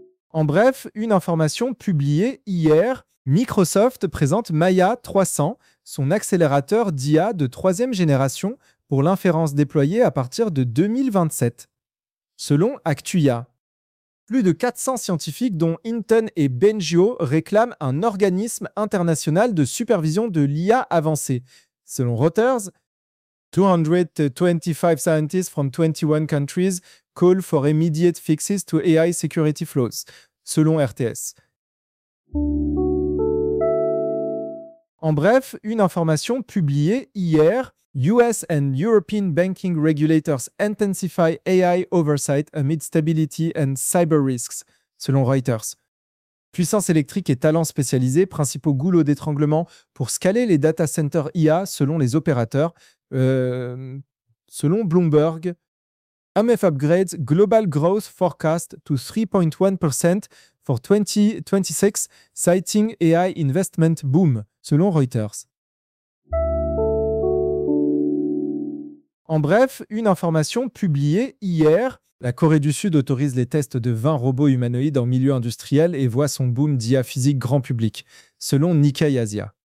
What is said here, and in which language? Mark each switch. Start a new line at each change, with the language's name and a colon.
French: En bref, une information publiée hier, Microsoft présente Maya 300, son accélérateur d'IA de troisième génération pour l'inférence déployée à partir de 2027. Selon Actuia, plus de 400 scientifiques dont Hinton et Bengio réclament un organisme international de supervision de l'IA avancée. Selon
English: Reuters, 225 scientists from 21 countries call for immediate fixes to AI security flaws.
French: Selon RTS. En bref, une information publiée hier,
English: US and European banking regulators intensify AI oversight amid stability and cyber risks,
French: selon
English: Reuters.
French: Puissance électrique et talents spécialisés, principaux goulots d'étranglement pour scaler les data centers IA selon les opérateurs, selon Bloomberg.
English: AMF upgrades global growth forecast to 3.1% for 2026, citing AI investment boom,
French: selon
English: Reuters.
French: En bref, une information publiée hier. La Corée du Sud autorise les tests de 20 robots humanoïdes en milieu industriel et voit son boom d'IA physique grand public, selon Nikkei Asia.